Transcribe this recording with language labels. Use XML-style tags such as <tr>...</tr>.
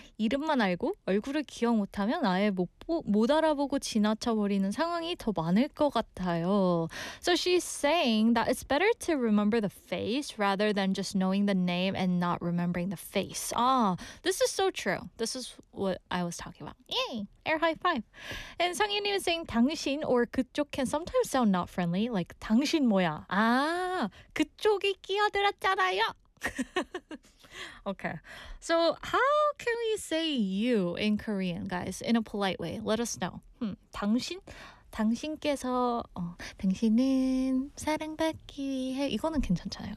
<ko>이름만 알고 얼굴을 기억 못하면 아예 못 알아보고 지나쳐버리는 상황이 더 많을 것 같아요.</ko> <en>So she's saying that it's better to remember the face rather than just knowing the name and not remembering the face. Ah, this is so true. This is what I was talking about. Yay! Air high five. And 성희님 is saying, 당신 or 그쪽 can sometimes sound not friendly.</en> <ko>Like, 당신 뭐야? Ah! 그쪽이 끼어들었잖아요.</ko> <en>Okay. So how can we say you in Korean, guys, in a polite way? Let us know. 당신?</en> <ko>당신께서 당신은 사랑받기 위해 이거는 괜찮잖아요.</ko>